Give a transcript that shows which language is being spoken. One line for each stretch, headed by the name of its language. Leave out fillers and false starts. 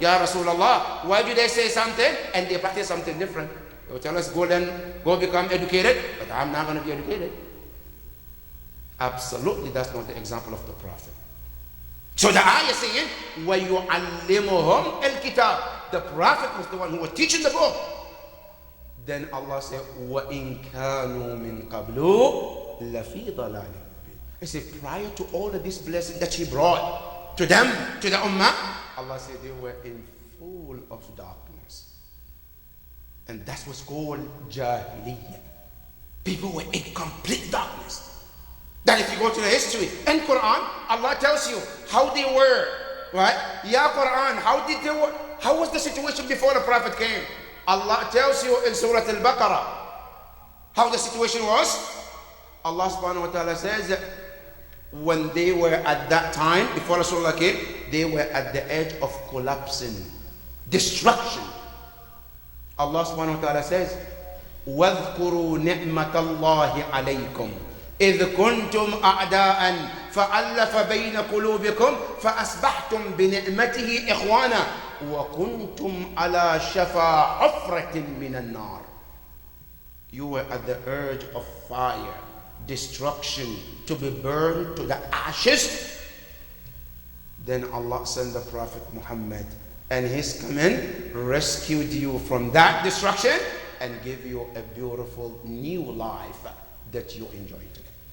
English: Ya Rasulullah, why do they say something and they practice something different? They will tell us, go become educated, but I'm not going to be educated. Absolutely, that's not the example of the Prophet. So the ayah saying,
Arabic: وَيُعَلِّمُهُمْ الْكِتَابِ.
English: The Prophet was the one who was teaching the book. Then Allah said,
Arabic: وَإِن كَانُوا مِن قَبْلُ لَفِي ضَلَالٍ مُبِينٍ.
English: He said, prior to all of this blessing that He brought to them, to the Ummah, Allah said they were in full of darkness. And that's what's called Jahiliyyah. People were in complete darkness. That if you go to the history in Quran, Allah tells you how they were, right? Ya Quran, how was the situation before the Prophet came? Allah tells you in Surah Al-Baqarah how the situation was. Allah subhanahu wa ta'ala says when they were at that time, before Rasulullah came, they were at the edge of collapsing, destruction. Allah subhanahu wa ta'ala says,
Arabic: وَاذْكُرُوا نِعْمَةَ اللَّهِ عَلَيْكُمْ إِذْ كُنْتُمْ أَعْدَاءً فَأَلَّفَ بَيْنَ قُلُوبِكُمْ فَأَصْبَحْتُمْ بِنِعْمَتِهِ إِخْوَانًا وَكُنْتُمْ عَلَى شَفَا حُفْرَةٍ مِّنَ النَّارِ.
English: You were at the edge of fire, destruction, to be burned to the ashes. Then Allah sent the Prophet Muhammad, and his command rescued you from that destruction and gave you a beautiful new life that you enjoy today.